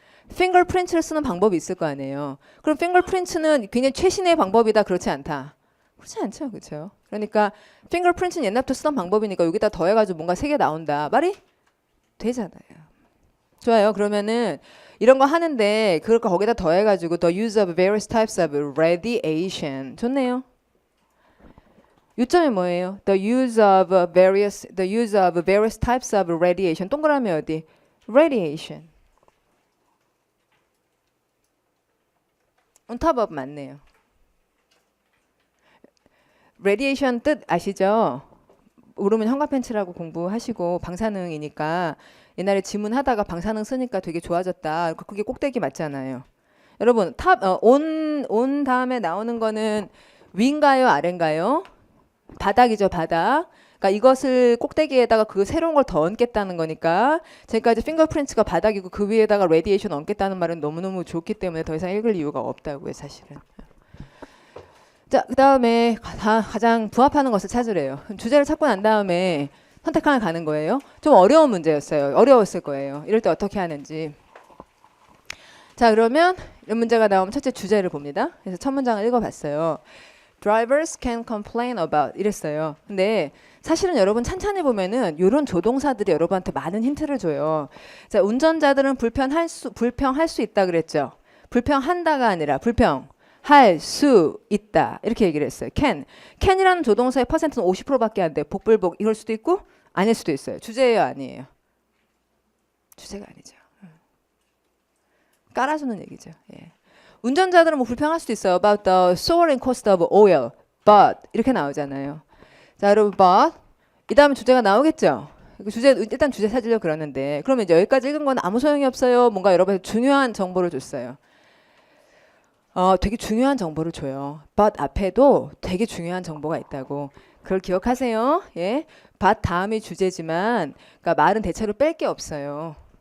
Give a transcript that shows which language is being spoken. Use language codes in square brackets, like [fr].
[ko] fingerprint를 쓰는 방법이 있을 거 아니에요. 그럼 fingerprint는 굉장히 최신의 방법이다. 그렇지 않다. 그렇지 않죠. 그렇죠. 그러니까 fingerprint는 옛날부터 쓰던 방법이니까 여기다 더해가지고 뭔가 세 개 나온다. 말이 되잖아요. 좋아요. 그러면은 이런 거 하는데 그걸 거기다 더해가지고 [en] the use of various types of radiation. [ko] 좋네요. 요점이 뭐예요? [en] the use of various types of radiation. [ko] 동그라미 어디? radiation. [en] on top of [ko] 맞네요. radiation 뜻 아시죠? 모르면 현관펜치라고 공부하시고 방사능이니까 옛날에 지문하다가 방사능 쓰니까 되게 좋아졌다. 그게 꼭대기 맞잖아요. 여러분 온 다음에 나오는 거는 위인가요? 아래인가요? 바닥이죠. 바닥. 그러니까 이것을 꼭대기에다가 그 새로운 걸 더 얹겠다는 거니까 지금까지 핑거프린트가 바닥이고 그 위에다가 레디에이션 얹겠다는 말은 너무너무 좋기 때문에 더 이상 읽을 이유가 없다고요. 사실은. 자, 그 다음에 가장 부합하는 것을 찾으래요. 주제를 찾고 난 다음에 선택하러 가는 거예요. 좀 어려운 문제였어요. 어려웠을 거예요. 이럴 때 어떻게 하는지. 자, 그러면 이런 문제가 나오면 첫째 주제를 봅니다. 그래서 첫 문장을 읽어봤어요. [en] Drivers can complain about [ko] 이랬어요. 근데 사실은 여러분 찬찬히 보면은 이런 조동사들이 여러분한테 많은 힌트를 줘요. 자, 운전자들은 불평할 수 있다 그랬죠. 불평한다가 아니라 불평할 수 있다 이렇게 얘기를 했어요. can이라는 조동사의 퍼센트는 50%밖에 안 돼. 복불복 이럴 수도 있고 아닐 수도 있어요. 주제예요, 아니에요? 주제가 아니죠. 깔아주는 얘기죠. 예. 운전자들은 뭐 불평할 수도 있어요. [en] About the soaring cost of oil, but [ko] 이렇게 나오잖아요. 자, 여러분, but 이 다음에 주제가 나오겠죠. 일단 주제 찾으려고 그러는데 그러면 이제 여기까지 읽은 건 아무 소용이 없어요. 뭔가 여러분한테 중요한 정보를 줬어요. 되게 중요한 정보를 줘요. but 앞에도 되게 중요한 정보가 있다고. 그걸 기억하세요. 예, but 다음이 주제지만, 그러니까 말은 대체로 뺄 게 없어요.